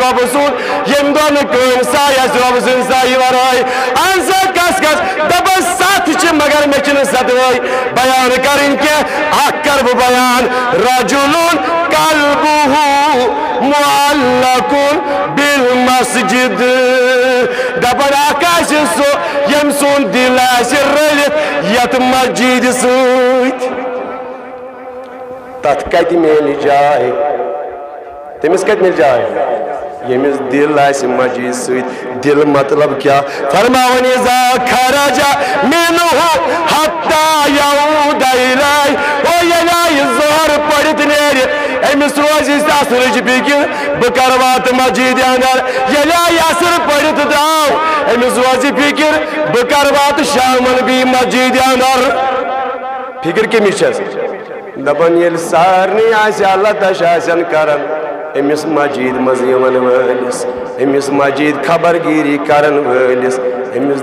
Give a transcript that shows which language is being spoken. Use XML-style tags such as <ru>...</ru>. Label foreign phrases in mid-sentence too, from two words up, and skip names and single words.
<ks>رۄبہٕ سُنٛد ییٚمہِ دۄہ نہٕ کٕہٕنۍ سایہِ آسہِ رۄبہٕ سٕنٛدِ سایہِ ورٲے انسا کس کس دپن 7 چھِ مگر مےٚ چھِنہٕ 7وَے بیان کرٕنۍ کینٛہہ اکھ کرٕ بہٕ بیان</ks> <ar>رجُلُن قلبُہُ معلقُن بالمسجد</ar> <ks>دپن اکھ آسہِ سُہ ییٚمہِ سُنٛد دِل آسہِ رٔلِتھ یتھ مسجد سۭتۍ تتھ کتہِ میلہِ جاے تٔمِس کتہِ میلہِ جاے ییٚمِس دِل آسہِ مسجد سۭتۍ دِل مطلب کیٛاہ فرماون</ks> <ar>اذا خرج منه حتى يعود إليه</ar> <ks>او ییٚلہِ ظہر پٔرِتھ نیرِ أمِس روزِ اثرٕچ فِکر بہٕ کر واتہٕ مسجد اندر ییٚلہِ اثر پٔرِتھ درٛاو أمِس روزِ فِکر بہٕ کر واتہٕ شامن بیٚیہِ مسجد اندر فِکر کٔمِس چھس دپن ییٚلہِ سارنٕے آسہِ اللہ تش آسن کران امس مسجد مز یون ولس امس مسجد خبر گیری کرن ولس امس</ks>